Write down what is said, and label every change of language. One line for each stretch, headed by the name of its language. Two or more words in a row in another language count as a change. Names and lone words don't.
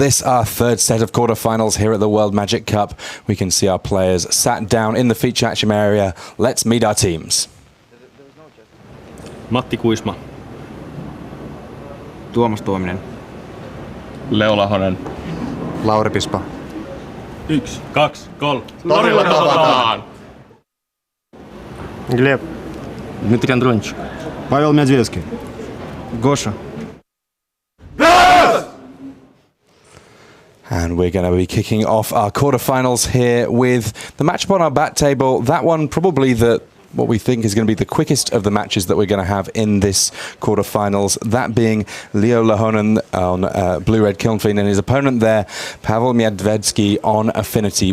English: this, our third set of quarterfinals here at the World Magic Cup. We can see our players sat down in the feature action area. Let's meet our teams. Matti Kuisma. Tuomas Tuominen. Leo Lahonen. Lauri Pispa.
Finnish: 1, 2, 3. Torilla tavataan!
English: Глеб. Дмитрий Андронович. Павел Медведский. Гоша. And we're going to be kicking off our quarterfinals here with the matchup on our bat table. That one probably what we think is going to be the quickest of the matches that we're going to have in this quarterfinals. That being Leo Lahonen on Blue-Red Kilnfiend and his opponent there, Pavel Medvedsky on Affinity.